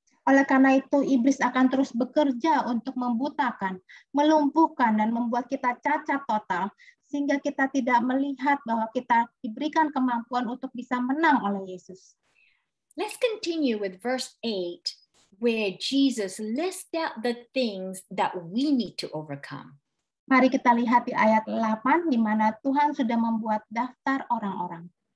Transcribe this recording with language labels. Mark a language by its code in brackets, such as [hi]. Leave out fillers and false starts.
[id] Oleh karena itu, iblis akan terus bekerja untuk membutakan, melumpuhkan, dan membuat kita cacat total, sehingga kita tidak melihat bahwa kita diberikan kemampuan untuk bisa menang oleh Yesus. [en] Let's continue with verse 8, where Jesus lists out the things that we need to overcome. [id] Mari kita lihat di ayat 8, di mana Tuhan sudah membuat daftar orang-orang.